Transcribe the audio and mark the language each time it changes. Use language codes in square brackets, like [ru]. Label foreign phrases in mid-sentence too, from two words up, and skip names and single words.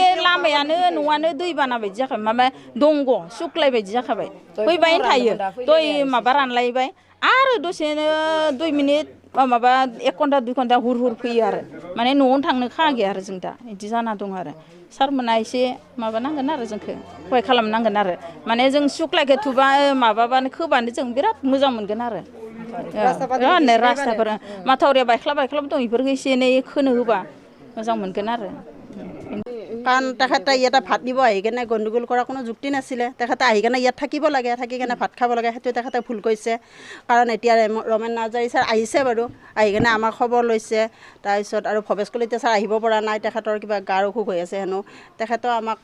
[brx] लामायानो न'आनो दैबाना बायदि जाखाबाय माबा दंग' सुख्लाय बायदि जाखाबाय फैबायनो थायो दै माबा रानलायबाय आरो दसेनो 2 मिनिट माबा 1 घन्टा 2 घन्टा हुर फैयो आरो माने न'आवनो थांनो खागैया आरो जों दा बिदि जाना दं आरो सारमोना एसे माबानांगोन आरो जोंखौ सहाय खालामनांगोन आरो माने जों सुख्लायखौ थुबा माबाबानो खोबानो जों बिराद मोजां मोनगोन आरो रास्ताफोर माथावरिया बायख्लाब दं बेफोरखौ एसे एनै खोनो होबा मोजां मोनगोन आरो [as] কাৰণ তেখেতে ইয়াতে ভাত নিব আহি কেনে গণ্ডগোল কৰাৰ কোনো যুক্তি নাছিলে তেখেতে আহি কেনে ইয়াত থাকিব লাগে থাকি কেনে ভাত খাব লাগে সেইটো তেখেতে ভুল কৰিছে কাৰণ এতিয়া ৰমেন নাৰ্জাৰী ছাৰ আহিছে বাৰু আহি কেনে আমাৰ খবৰ লৈছে তাৰপিছত আৰু ভৱেশ কলিতা ছাৰ আহিব পৰা নাই তেখেতৰ কিবা গাৰ অসুখ হৈ আছে হেনো তেখেতেও আমাক